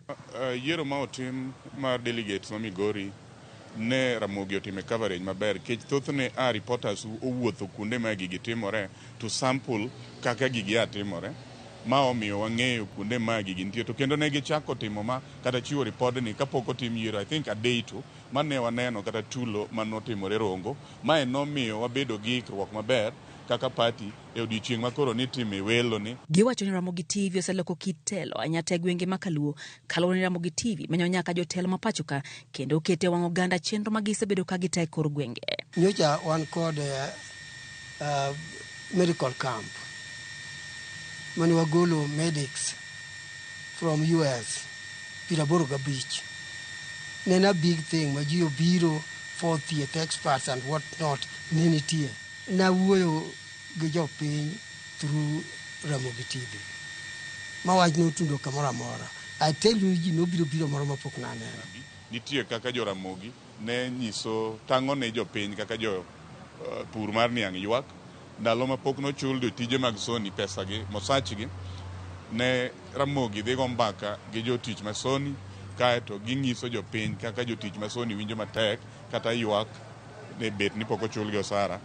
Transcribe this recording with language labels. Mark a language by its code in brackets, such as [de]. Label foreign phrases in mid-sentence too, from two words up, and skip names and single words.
[luo] Yiero ma otim mar delegates ma Migori ne Ramogi otime coverage maber kech thothne reporters owuotho kuonde ma gigi timore to sample kaka gigi timore ma omiyo wang'eyo kuonde ma gigi nitie to kendo ne gichako timo ma kata chiwo ripodni kapok otim yiero [en] I think [luo] a day to mane waneno kata tulo manotimore Rongo ma nomiyo wabedo gi ikruok maber kaka party e odiochieng' makoro ni time welo ni. Giwacho ni Ramogi TV oseloko kitelo anyata e gwenge makaluo kaluwore ni Ramogi TV menyo nyaka jotelo ma pacho ka kendo kete wang' oganda chenro ma gisebedo ka gita e kor gwenge. Nyocha wan kod [en] medical camp [luo] mane wagolo [en] medics from US Piraboro Beach. [luo] Nena [en] big thing [luo] ma ji obiro for thieth [en] experts and what not [luo] ninitie. Na wuoyo gi jopiny through Ramogi TV. Ma wach no tundo kamora mora. [en] I tell you [luo] ji no biro moro mapok na neno. Nitie kaka jo Ramogi ne nyiso tango ne jopiny kaka jo pur mar niang' ywak ndalo mapok no chul do tije mag Sony pesa gi mosachgi ne Ramogi dhi go mbaka gi jotich ma Sony kaeto ginyiso jopiny kaka jotich ma Sony winjo matek kata ywak ne bet ni pok ochul gi osara.